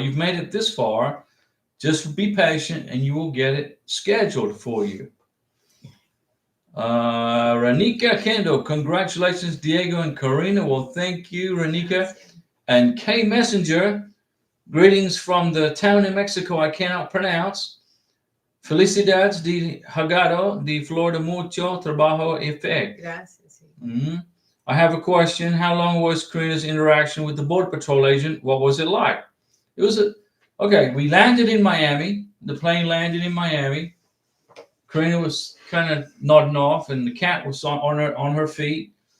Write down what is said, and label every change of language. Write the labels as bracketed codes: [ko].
[en] You've made it this far. Just be patient, and you will get it scheduled for you. Ranika Kendo, congratulations, Diego and Karina. Well, thank you, Ranika. And K Messenger, greetings from the town in Mexico I cannot pronounce. [es] Felicidades de Hagado de Flor de Mucho Trabajo y Fe. Gracias. [en] I have a question. How long was Karina's interaction with the Border Patrol agent? What was it like? It was okay. We landed in Miami. The plane landed in Miami. Karina was kind of nodding off, and the cat was on her feet.